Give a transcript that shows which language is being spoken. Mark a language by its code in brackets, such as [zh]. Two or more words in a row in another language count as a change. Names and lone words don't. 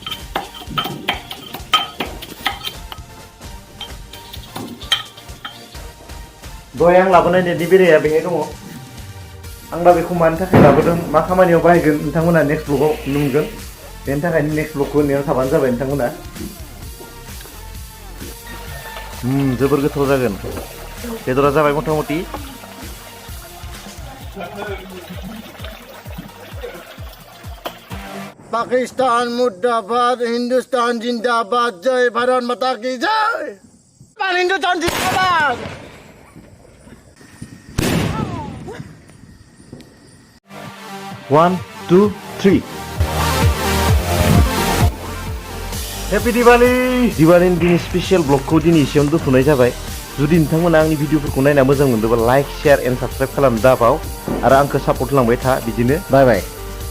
[brx] दहाय आं लाबोनाय नेटनि बेराया बेहाय दङ आं दा बेखौ मानि थाखाय लाबोदों मा खामानियाव बाहायगोन नोंथांमोना नेक्स्ट ब्लगाव नुनो मोनगोन बेनि थाखायनो नेक्स्ट ब्लगखौ नेनानै थाबानो जाबाय नोंथांमोना जोबोर गोथाव जागोन बेदरा जाबाय मथा मथि [hi] पाकिस्तान मुर्दाबाद हिंदुस्तान जिंदाबाद जय भारत माता की जय हिंदुस्तान जिंदाबाद [brx] 1 2 3 [en] Happy Diwali [brx] दिवालीनि दिनै स्पेसियेल ब्लगखौ दिनै एसेयावनो दोनथ'नाय जाबाय जुदि नोंथांमोना आंनि भिडिअफोरखौ नायना मोजां मोनदोंबा [en] like share and subscribe [brx] खालामनो दाबाव आरो आंखौ सापर्ट होलांबाय था बिदिनो [en] bye bye